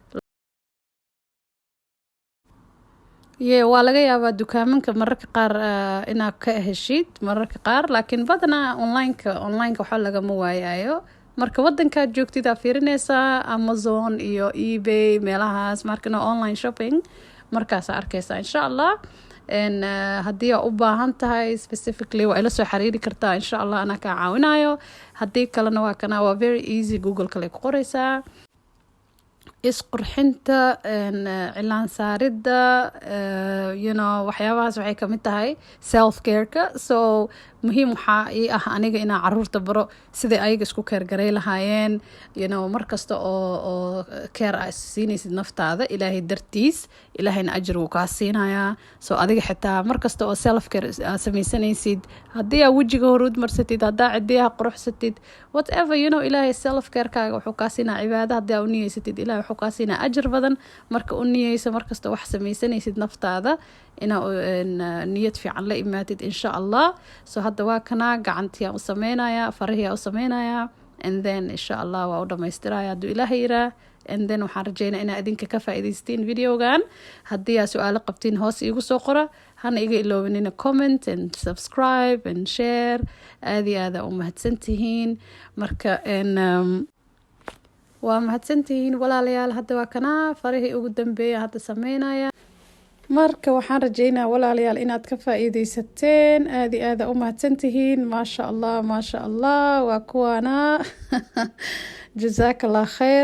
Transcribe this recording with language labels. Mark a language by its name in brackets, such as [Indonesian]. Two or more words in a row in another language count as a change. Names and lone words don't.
[Somali] waa laga yaabaa dukaamanka mararka qaar inaad ka heshid mararka qaar laakiin badanaa onlineka waxba lagama waayayo marka wadankaad joogtid aa fiirinaysaa Amazon iyo eBay meelahaas markana [English] online shopping [Somali] markaasaa arkaysaa [Arabic] إن شاء الله [Somali] haddii aa u baahan tahay specifically waa ila soo xiriiri kartaa [Arabic] إن شاء الله [Somali] anaa kaa caawinayo haddii kalena waa kana waa [English] very easy [Somali] google kale ku qoraysaa isqurxinta cilaan saarida [English] you know [Somali] waxyaabahaas waxay kamid tahay [English] self careka [Somali] so muhiim waxaa ii ah aniga inaa caruurta baro siday ayaga isku keergaray lahaayeen [English] you know [Somali] markasta oo care aa siinaysid naftaada ilaahay dartiis ilaahayna ajir wuu kaa siinayaa so adiga xitaa markasta oo [English] self care [Somali] aa samaysanaysid haddii aa wejiga horuud marsatid haddaa cidiyaha quruxsatid whatever [English] you know [Somali] ilaahay [English] self carekaaga [Somali] wuxuu kaa siinaa cibaada haddii aa u niyeysatid ilahay wuxuu kaa siinaa ajir badan marka u niyeysa markasta wax samaysanaysid naftaada inaa niyad fiican la imaatid [Arabic] إن شاء الله [Somali] so hadda waa kana gacantiyaa u sameynaya farahiyaa u sameynaya [English] and then [Arabic] إن شاء الله [Somali] waa u dhamaystiraya hadduu ilaaha yiraa [English] and then [Somali] waxaan rajeynaa inaa idinka ka faa'iidaystiin videogan haddii aa su-aalo qabtiin hoos iigu soo qora hana iga iloobanina [English] comment and subscribe and share [Somali] aada iyo aada u mahadsantihiin marka waa mahadsantihiin walaalayaal. hadda waa kanaa farihii ugu dambeeya hadda sameynaya. marka waxaan rajeynaa walaalayaal inaad ka faa'iidaysateen. aad iyo aada u mahadsantihiin. [Arabic] ما شاء الله [Somali] waa kuwaana [Arabic] جزاك الله خير.